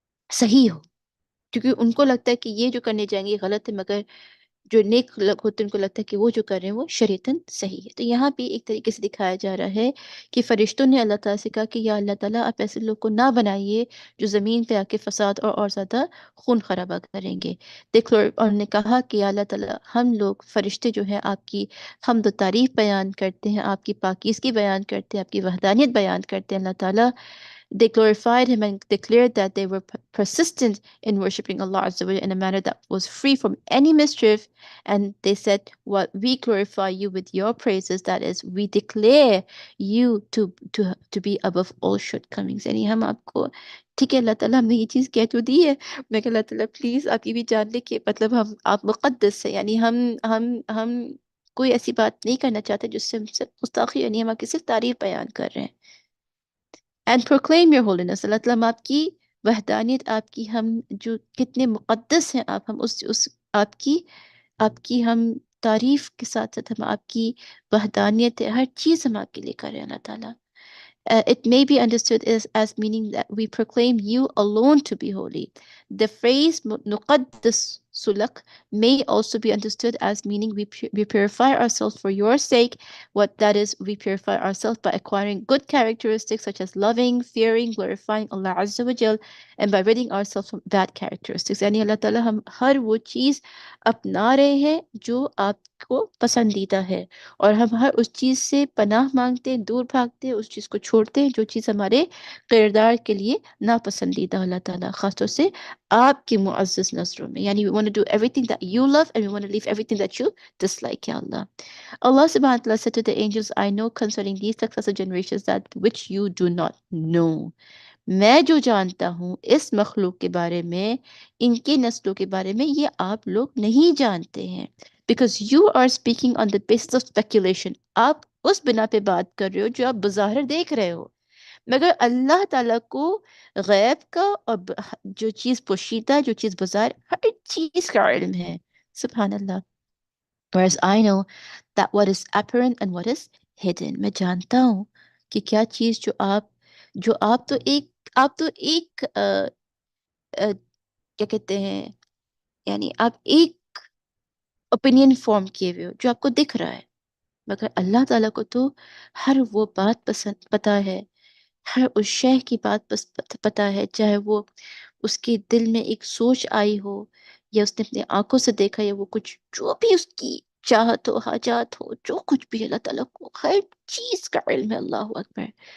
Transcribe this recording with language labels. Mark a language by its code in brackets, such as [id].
[ur] صحیح ہو، کیونکہ ان کو لگتا ہے کہ یہ جو کرنے جائیں گے یہ غلط ہے، مگر جو نیک لوگ ہوتے ہیں ان کو لگتا ہے کہ وہ جو کر رہے ہیں وہ شریعتاً صحیح ہے۔ تو یہاں بھی ایک طریقے سے دکھایا جا رہا ہے کہ فرشتوں نے اللہ تعالیٰ سے کہا کہ یا اللہ تعالیٰ آپ ایسے لوگ کو نہ بنائیے جو زمین پہ آ کے فساد اور زیادہ خون خرابہ کریں گے۔ دیکھ لو، اور نے کہا کہ یا اللہ تعالیٰ ہم لوگ فرشتے جو ہیں آپ کی حمد و تعریف بیان کرتے ہیں، آپ کی پاکیزگی بیان کرتے ہیں، آپ کی وحدانیت بیان کرتے ہیں۔ اللہ تعالیٰ، [en] they glorified him and declared that they were persistent in worshiping Allah Azza wa Jalla in a manner that was free from any mischief. And they said, "What we glorify you with your praises, that is, we declare you to be above all shortcomings." [ur] یعنی ہم آپ کو، ٹھیک ہے اللہ تعالیٰ ہم نے یہ چیز کہہ تو دی ہے، میں کہ اللہ تعالیٰ پلیز آپ یہ بھی جان لیں کہ مطلب آپ مقدس ہیں، یعنی ہم کوئی ایسی بات نہیں کرنا چاہتا جس سے ہم سے گستاخی، یعنی ہم آپ کی صرف تعریف بیان کر رہے ہیں. [en] and proclaim your holiness، [ur] اللہ تعالیٰ ہم آپ کی وحدانیت، آپ کی ہم جو کتنے مقدس ہیں آپ، ہم اس آپ کی ہم تعریف کے ساتھ ساتھ ہم آپ کی وحدانیت ہر چیز ہم آپ کے لیے کر رہے ہیں اللہ تعالیٰ. [en] It may be understood as meaning that we proclaim you alone to be holy. The phrase نقدس لك may also be understood as meaning we purify ourselves for your sake. What that is, we purify ourselves by acquiring good characteristics such as loving, fearing, glorifying Allah Azza wa Jal, and by ridding ourselves from bad characteristics. [ur] یعنی اللہ تعالیٰ ہم ہر وہ چیز اپنا رہے ہیں جو آپ کو پسندیدہ ہے، اور ہم ہر اس چیز سے پناہ مانگتے ہیں، دور بھاگتے ہیں، اس چیز کو چھوڑتے ہیں جو چیز ہمارے کردار کے لیے ناپسندیدہ اللہ تعالیٰ، خاص طور سے آپ کی معزز نظروں میں. [en] یعنی we want to do everything that you love and we want to leave everything that you dislike, ya Allah. Allah subhanahu wa ta'ala said to the angels, I know concerning these successive generations that which you do not know. [ur] میں جو جانتا ہوں اس مخلوق کے بارے میں، ان کے نسلوں کے بارے میں، یہ آپ لوگ نہیں جانتے ہیں. [en] Because you are speaking on the basis of speculation. [ur] آپ اس بنا پہ بات کر رہے ہو جو آپ بظاہر دیکھ رہے ہو، مگر اللہ تعالیٰ کو غیب کا اور جو چیز پوشیدہ، جو چیز بظاہر، ہر چیز کا علم ہے. سبحان اللہ. [en] Whereas I know that what is apparent and what is hidden. [ur] میں جانتا ہوں کہ کیا چیز جو آپ تو ایک کیا کہتے ہیں، یعنی آپ ایک اوپینین فارم کیے ہوئے ہو جو آپ کو دکھ رہا ہے، مگر اللہ تعالیٰ کو تو ہر وہ بات پسند پتہ ہے، ہر اس شے کی بات پتہ ہے، چاہے وہ اس کے دل میں ایک سوچ آئی ہو یا اس نے اپنے آنکھوں سے دیکھا، یا وہ کچھ جو بھی اس کی چاہت ہو، حاجات ہو، جو کچھ بھی اللہ تعالیٰ کو ہر چیز کا علم ہے. اللہ اکبر.